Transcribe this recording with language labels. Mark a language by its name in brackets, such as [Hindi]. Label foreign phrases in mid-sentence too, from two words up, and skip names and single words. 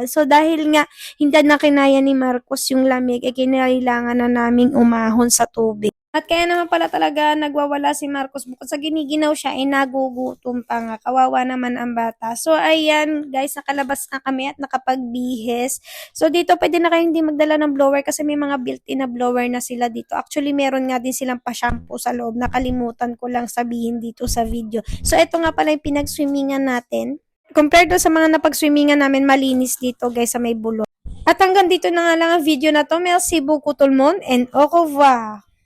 [Filipino] So, dahil nga hindi na kinaya ni Marcos yung lamig, kinailangan na naming umahon sa tubig. At kaya naman pala talaga nagwawala si Marcos bukod sa giniginaw siya ay nagugutom pa nga. Kawawa naman ang bata. So ayan guys, nakalabas na kami at nakapagbihes. So dito pwede na kayo hindi magdala ng blower kasi may mga built-in na blower na sila dito. Actually meron nga din silang pa-shampoo sa loob. Nakalimutan ko lang sabihin dito sa video. So ito nga pala yung pinag-swimmingan natin. Compared sa mga napag-swimmingan namin, malinis dito guys sa may Bulon. At hanggang dito na nga lang ang video na to. [French] Merci beaucoup tout le monde and au revoir!